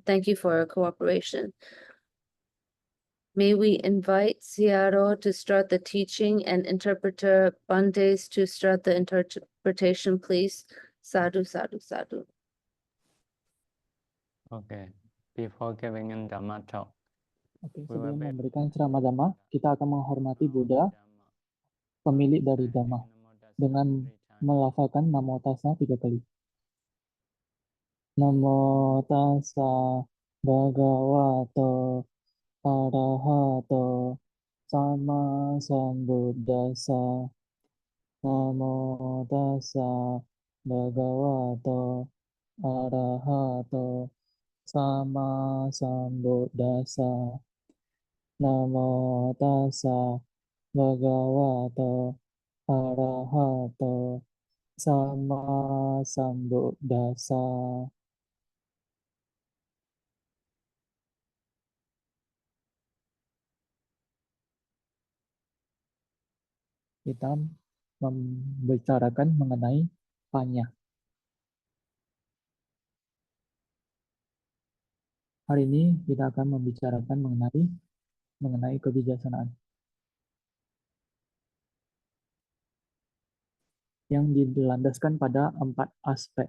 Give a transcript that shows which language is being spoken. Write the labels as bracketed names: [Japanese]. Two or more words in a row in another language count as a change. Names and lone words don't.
[English] Thank you for your cooperation. May we invite Ciaro to start the teaching and interpreter Bandes to start the interpretation, please. [Pali] Sadhu, sadhu, sadhu. [English] Okay. Before giving in Dhamma talk, [Indonesian] Oke, sebelum memberikan ceramah Dhamma, kita akan menghormati Buddha, pemilik dari Dhamma, dengan melafalkan [Pali] Namo Tassa [Indonesian] 3 kali. [Pali] Namo Tassa Bhagavato Arahato Sama Sambuddhassa. Namo Tassa Bhagavato Arahato Sama Sambuddhassa. Namo Tassa Bhagavato Arahato Sama Sambuddhassa. [Indonesian] Kita membicarakan mengenai panya. Hari ini kita akan membicarakan mengenai kebijaksanaan yang dilandaskan pada 4 aspek.